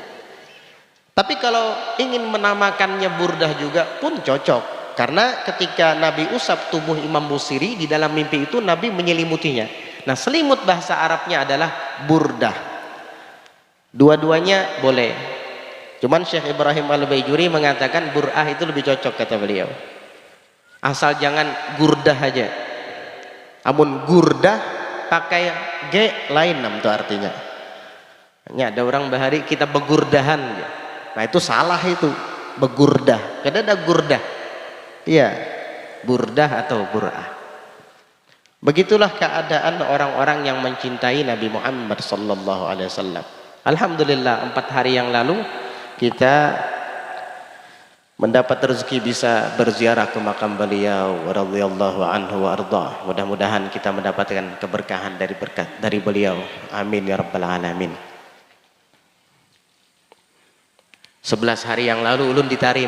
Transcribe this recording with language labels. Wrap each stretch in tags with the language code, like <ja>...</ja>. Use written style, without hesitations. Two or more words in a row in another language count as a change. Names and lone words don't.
<id>Tapi kalau ingin menamakannya Burdah juga pun cocok, karena ketika Nabi usap tubuh Imam Busiri di dalam mimpi itu Nabi menyelimutinya. Nah, selimut bahasa Arabnya adalah Burdah. Dua-duanya boleh. Cuman Syekh Ibrahim Al-Baijuri mengatakan Bur'ah itu lebih cocok, kata beliau. Asal jangan Gurdah aja.</id> <bjn>Amun Gurdah pakai G lain nam tuh artinya. Hanya ada orang bahari kita begurdahan.</bjn> <id>Nah, itu salah itu. Begurdah. Karena ada Gurdah. Iya. Burdah atau Bur'ah. Begitulah keadaan orang-orang yang mencintai Nabi Muhammad</id> <ar>صلى الله عليه وسلم.</ar> <id>Alhamdulillah 4 hari yang lalu kita mendapat rezeki bisa berziarah ke makam beliau</id> <ar>رضي الله عنه وأرضاه.</ar> <id>Mudah-mudahan kita mendapatkan keberkahan dari berkat dari beliau.</id> <ar>آمين يا رب العالمين.</ar> <id>11 hari yang lalu ulun di Tarim.</id>